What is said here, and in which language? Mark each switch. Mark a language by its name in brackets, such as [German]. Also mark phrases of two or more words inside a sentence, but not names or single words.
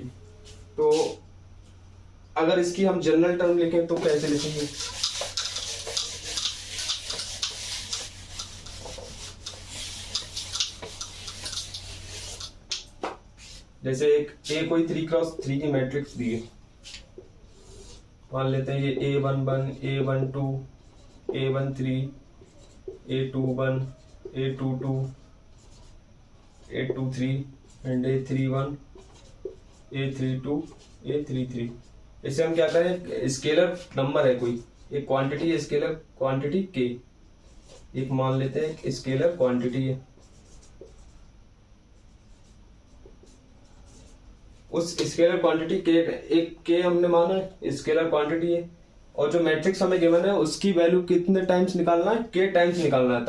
[Hindi] तो अगर इसकी हम [English] general term [Hindi] लिखें तो कैसे लिखेंगे, जैसे एक ए कोई 3 क्रॉस 3 की मैट्रिक्स दी है, मान लेते हैं ये A11 A12 A13 A21 A22 A23 एंड A31 A32 A33। इसे हम क्या करें, [English] scalar number [Hindi] है कोई, एक क्वांटिटी है, [English] scalar quantity [Hindi] के, एक मान लेते हैं [English] scalar quantity [Hindi] है, उस [English] scalar quantity [Hindi] के, एक के हमने माना है [English] scalar quantity [Hindi] है, और जो मैट्रिक्स हमें गिवन है उसकी वैल्यू कितने टाइम्स निकालना है, के टाइम्स निकालना है।